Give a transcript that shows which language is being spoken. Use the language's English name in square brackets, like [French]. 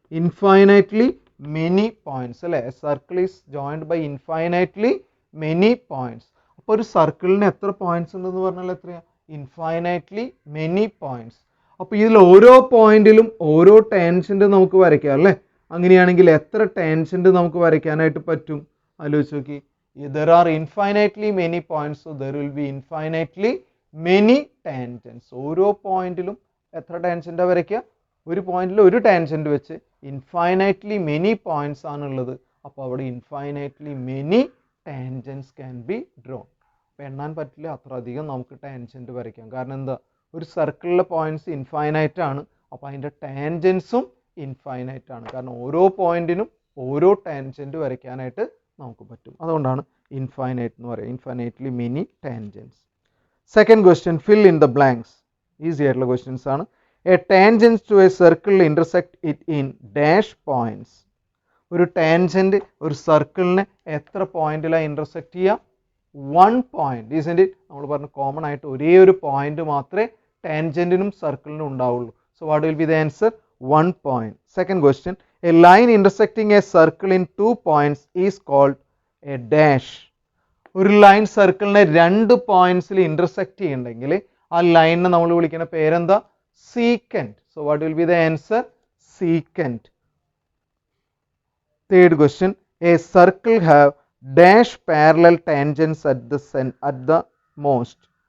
[English] Infinitely many points അല്ലേ. A circle is joined by infinitely many points. [Malayalam] അപ്പോൾ ഒരു സർക്കിളിന് എത്ര പോയിന്റ്സ് ഉണ്ടെന്ന് പറഞ്ഞാൽ എത്രയാണ്? Infinitely many points. അപ്പോൾ ഇതിൽ ഓരോ പോയിന്റിലും ഓരോ ടാൻജന്റ് നമുക്ക് വരയ്ക്കാം അല്ലേ. അങ്ങനെയാണെങ്കിൽ എത്ര ടാൻജന്റ് നമുക്ക് വരയ്ക്കാനായിട്ട് പറ്റും? ആലോചിച്ച് നോക്കി. [English] There are infinitely many points, so there will be infinitely many tangents. [Malayalam] ഓരോ പോയിന്റിലും എത്ര ടാൻജന്റ് വരയ്ക്കുക? ഒരു പോയിന്റിൽ ഒരു ടാൻജന്റ് വെച്ച് ഇൻഫൈനൈറ്റ്ലി മെനി പോയിന്റ്സ് ആണുള്ളത്. അപ്പോൾ അവിടെ [English] Infinitely many tangents can be drawn. [Malayalam] അപ്പോൾ എണ്ണാൻ പറ്റില്ല, അത്ര അധികം നമുക്ക് ടാൻജന്റ് വരയ്ക്കാം. കാരണം എന്താ? ഒരു സർക്കിളിലെ പോയിന്റ്സ് ഇൻഫൈനൈറ്റ് ആണ്. അപ്പോൾ അതിൻ്റെ ടാൻജൻസും ഇൻഫൈനൈറ്റ് ആണ്. കാരണം ഓരോ പോയിന്റിനും ഓരോ ടാൻജന്റ് വരയ്ക്കാനായിട്ട് നമുക്ക് പറ്റും. അതുകൊണ്ടാണ് ഇൻഫൈനൈറ്റ് എന്ന് പറയുക. Infinitely many tangents. [English] Second question, fill in the blanks. [Malayalam] Easy ആയിട്ടുള്ള ക്വസ്റ്റ്യൻസ് ആണ്. [English] A tangents to a circle intersect it in dash points. [Malayalam] ഒരു ടാൻജന്റ് ഒരു സർക്കിളിനെ എത്ര പോയിന്റിലാണ് ഇന്റർസെക്ട് ചെയ്യുക? 1 പോയിന്റ്. [English] Isn't it? [Malayalam] നമ്മൾ പറഞ്ഞു കോമൺ ആയിട്ട് ഒരേ ഒരു പോയിന്റ് മാത്രമേ ടാൻജന്റിനും സർക്കിളിനും ഉണ്ടാവുള്ളൂ. [English] So what will be the answer? 1 point. Second question, a line intersecting a circle in 2 points is called a dash. [Malayalam] ഒരു ലൈൻ സർക്കിളിനെ 2 പോയിന്റ്സിൽ ഇന്റർസെക്ട് ചെയ്യുന്നുണ്ടെങ്കിൽ ആ ലൈനിനെ നമ്മൾ വിളിക്കുന്ന പേരെന്താ? സീക്കൻറ്റ്. [English] So what will be the answer? Secant. Third question, a circle have dash parallel tangents at the most.